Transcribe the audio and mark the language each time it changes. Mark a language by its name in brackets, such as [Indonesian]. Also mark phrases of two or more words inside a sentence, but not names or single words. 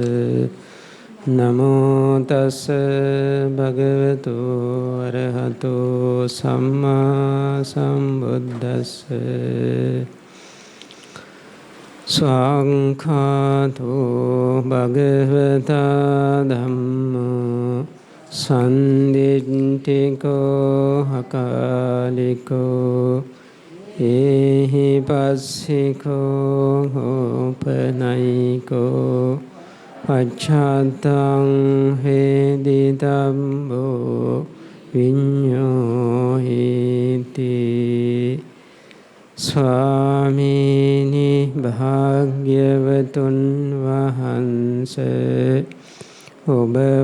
[Pali] නමෝ තස්ස භගවතු වරහතෝ සම්මා සම්බුද්දස්ස ස්වාංඛාතෝ භගවතා ධම්මෝ සන්දිට්ඨිකෝ හකාලිකෝ ඒහි පස්සිකෝ හෝපනයිකෝ පච්ඡාත්තං හේදිතම්බෝ විඤ්ඤෝහිති [Sinhala] ස්වාමීනි භාග්‍යවතුන් වහන්සේ ඔබ